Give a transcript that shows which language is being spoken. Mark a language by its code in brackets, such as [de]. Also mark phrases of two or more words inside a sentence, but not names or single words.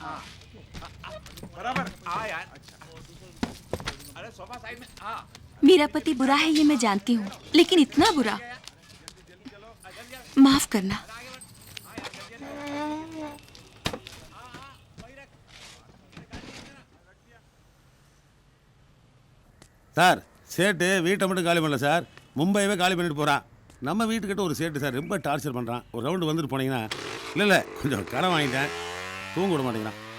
[hi] बराबर आ यार। अरे सोफा साइड में। हाँ, मेरा पति बुरा है ये मैं जानती हूँ, लेकिन इतना बुरा, माफ करना। [ta] சார், சேட்டு வீட்டை மட்டும் காலி பண்ணல சார், மும்பையவே காலி பண்ணிட்டு போகிறான். நம்ம வீட்டுக்கிட்ட ஒரு சேட்டு சார் ரொம்ப டார்ச்சர் பண்ணுறான். ஒரு ரவுண்டு வந்துட்டு போனீங்கன்னா, இல்லை கொஞ்சம் கடன் வாங்கிட்டேன், தூங்க விட மாட்டேங்கிறான்.